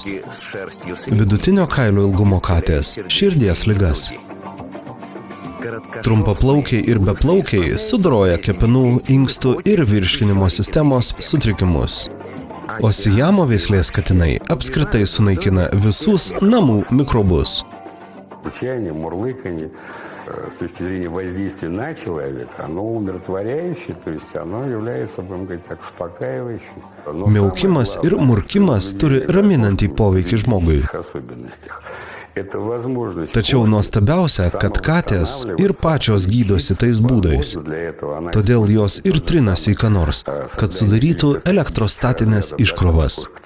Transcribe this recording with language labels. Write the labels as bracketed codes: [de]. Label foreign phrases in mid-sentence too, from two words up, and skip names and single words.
[lt] Vidutinio kailio ilgumo katės – širdies ligas. Trumpaplaukiai ir beplaukiai sudoroja kepenų, inkstų ir virškinimo sistemos sutrikimus. O Siamo veislės katinai apskritai sunaikina visus namų mikrobus. [ru] С точки зрения воздействия на человека, оно умиротворяющее, то есть оно является, будем говорить так, успокаивающим. [lt] Miaukimas ir murkimas turi raminantį poveikį žmogui. Tačiau nuostabiausia, kad katės ir pačios gydosi tais būdais. Todėl jos ir trinasi į ką nors, kad sudarytų elektrostatinės iškrovas.